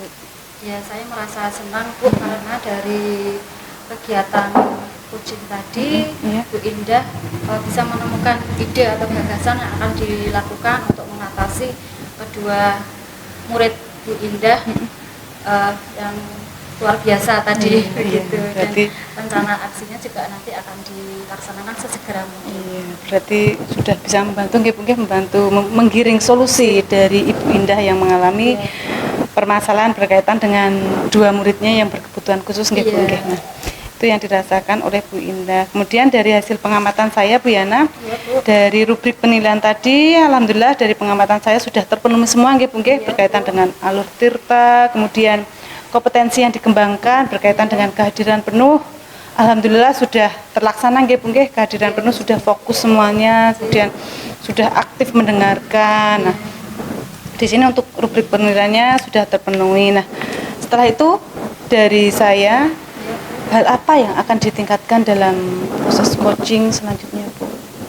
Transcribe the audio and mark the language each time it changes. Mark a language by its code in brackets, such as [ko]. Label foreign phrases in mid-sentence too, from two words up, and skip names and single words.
[id] Ya, saya merasa senang Bu karena dari kegiatan coaching tadi Bu Indah bisa menemukan ide atau gagasan yang akan dilakukan untuk mengatasi kedua murid Bu Indah yang luar biasa tadi begitu. Dan rencana aksinya juga nanti akan dilaksanakan sesegera mungkin. Berarti sudah bisa membantu membantu menggiring solusi dari Ibu Indah yang mengalami permasalahan berkaitan dengan dua muridnya yang berkebutuhan khusus nggih Bu nggih. Nah, itu yang dirasakan oleh Bu Indah. Kemudian dari hasil pengamatan saya Bu Yana, dari rubrik penilaian tadi, alhamdulillah dari pengamatan saya sudah terpenuhi semua nggih Bu nggih, berkaitan dengan alur tirta, kemudian kompetensi yang dikembangkan berkaitan dengan kehadiran penuh. Alhamdulillah sudah terlaksana nggih Bu nggih, kehadiran penuh sudah fokus semuanya, kemudian sudah aktif mendengarkan. Nah, di sini untuk rubrik penilaiannya sudah terpenuhi. Nah, setelah itu dari saya, hal apa yang akan ditingkatkan dalam proses coaching selanjutnya Bu?